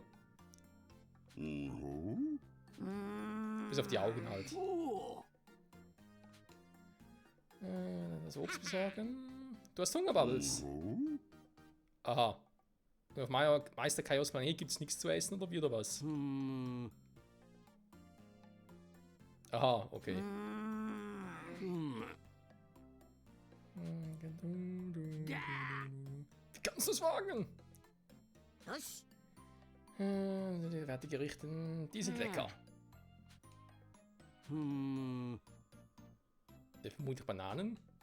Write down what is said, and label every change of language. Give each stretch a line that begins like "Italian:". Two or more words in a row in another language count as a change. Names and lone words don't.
German: う。 Bis auf die Augen halt. お Das Obst besorgen. Du hast Hunger, Bubbles. Aha. Auf Meister Kaios Planet gibt es nichts zu essen oder wie oder was? うん。 Aha, okay. うん。 Wie kannst du es wagen?
Japanese: よし。
German: Die Fertiggerichte, die sind lecker. うん。 Vermutlich Bananen.